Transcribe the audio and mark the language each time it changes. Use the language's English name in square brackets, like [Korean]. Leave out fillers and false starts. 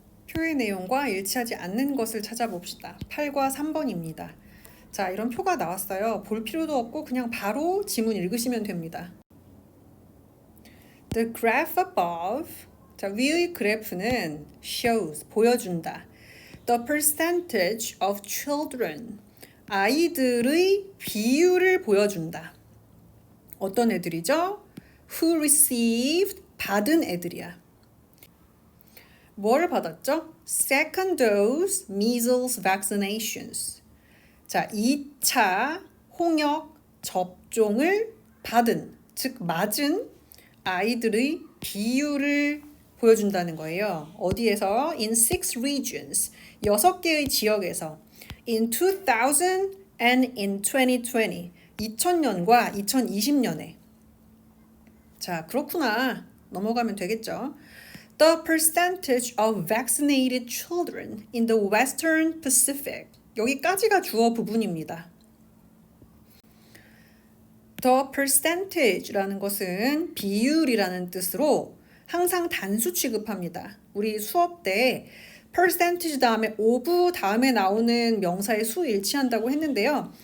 [Korean] 표의 내용과 일치하지 않는 것을 찾아봅시다. 8과 3번입니다. 자, 이런 표가 나왔어요. 볼 필요도 없고 그냥 바로 지문 읽으시면 됩니다. [English] The graph above, [Korean] 자, 위의 그래프는 shows, 보여준다. [English] The percentage of children, [Korean] 아이들의 비율을 보여준다. 어떤 애들이죠? [English] Who received, [Korean] 받은 애들이야. 뭘 받았죠? [English] Second dose measles vaccinations. [Korean] 자, 2차 홍역 접종을 받은, 즉 맞은 아이들의 비율을 보여준다는 거예요. 어디에서? [English] In 6 regions. [Korean] 6개의 지역에서. [English] In 2000 and in 2020. [Korean] 2000년과 2020년에. 자, 그렇구나. 넘어가면 되겠죠. [English] The percentage of vaccinated children in the Western Pacific. [Korean] 여기까지가 주어 부분입니다. The percentage라는 것은 비율이라는 뜻으로 항상 단수 취급합니다. 우리 수업 때 percentage 다음에 of 다음에 나오는 명사의 수 일치한다고 했는데요.